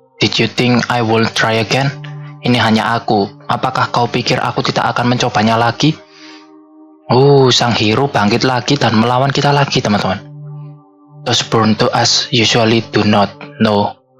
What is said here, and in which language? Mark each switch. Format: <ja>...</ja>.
<en>Did you think I will try again?</en> <id>Ini hanya aku. Apakah kau pikir aku tidak akan mencobanya lagi? Sang hero bangkit lagi dan melawan kita lagi teman-teman.</id> <en>Those born to us usually do not know.</en>